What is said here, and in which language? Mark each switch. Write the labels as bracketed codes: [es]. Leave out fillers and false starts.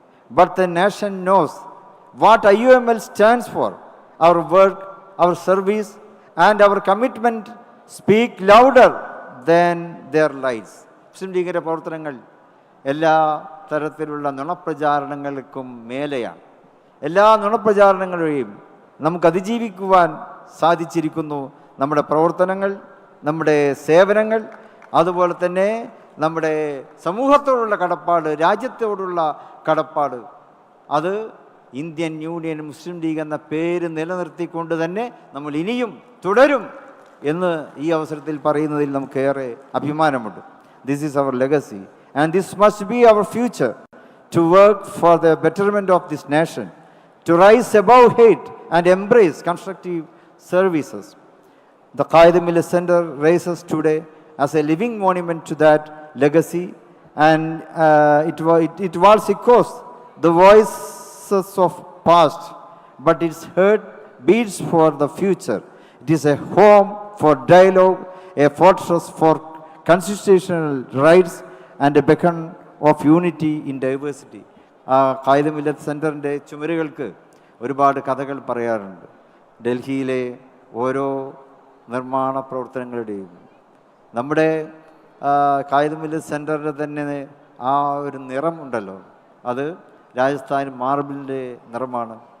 [en] But the nation knows what IUML stands for. Our work, our service, and our commitment speak louder than their lies. [ml] മുസ്ലിം ലീഗിൻ്റെ പ്രവർത്തനങ്ങൾ എല്ലാ തരത്തിലുള്ള നുണപ്രചാരണങ്ങൾക്കും മേലെയാണ്. എല്ലാ നുണപ്രചാരണങ്ങളെയും നമുക്ക് അതിജീവിക്കുവാൻ സാധിച്ചിരിക്കുന്നു. നമ്മുടെ പ്രവർത്തനങ്ങൾ, നമ്മുടെ സേവനങ്ങൾ, അതുപോലെ തന്നെ നമ്മുടെ സമൂഹത്തോടുള്ള കടപ്പാട്, രാജ്യത്തോടുള്ള കടപ്പാട്, അത് ഇന്ത്യൻ യൂണിയൻ മുസ്ലിം ലീഗ് എന്ന പേര് നിലനിർത്തിക്കൊണ്ട് തന്നെ നമ്മൾ ഇനിയും തുടരും എന്ന് ഈ അവസരത്തിൽ പറയുന്നതിൽ നമുക്കേറെ അഭിമാനമുണ്ട്. [en] This is our legacy. And this must be our future, to work for the betterment of this nation, to rise above hate and embrace constructive services. The Qaeda Millet Center raises today as a living monument to that legacy, and it was echoes the voices of past, but its heart beats for the future. It is a home for dialogue, a fortress for constitutional rights, and a beacon of unity in diversity. [ml] ഖായിദ മില്ലത്ത് സെൻറ്ററിൻ്റെ ചുമരുകൾക്ക് ഒരുപാട് കഥകൾ പറയാറുണ്ട്. ഡൽഹിയിലെ ഓരോ നിർമ്മാണ പ്രവർത്തനങ്ങളുടെയും നമ്മുടെ ഖായിദ മില്ലത്ത് സെൻറ്ററിൻ്റെ തന്നെ ആ ഒരു നിറം ഉണ്ടല്ലോ, അത് രാജസ്ഥാൻ മാർബിളിൻ്റെ നിറമാണ്.